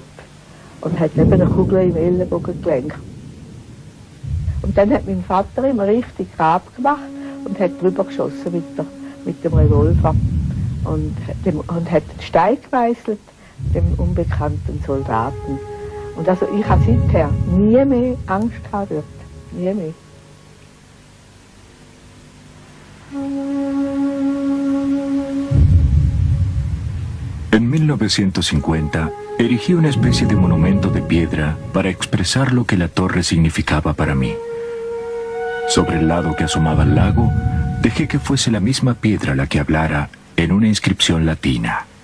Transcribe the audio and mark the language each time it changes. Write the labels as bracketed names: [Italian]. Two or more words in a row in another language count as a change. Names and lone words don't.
[German] Und hat eben eine Kugel im Ellenbogengelenk. Und dann hat mein Vater immer richtig Grab gemacht und hat drüber geschossen mit dem Revolver. Und hat den Stein gemeißelt, dem unbekannten Soldaten. Und also ich habe seither nie mehr Angst gehabt dort. Nie mehr. [Spanish] En 1950, erigí una especie de monumento de piedra para expresar lo que la torre significaba para mí. Sobre el lado que asomaba al lago, dejé que fuese la misma piedra la que hablara en una inscripción latina.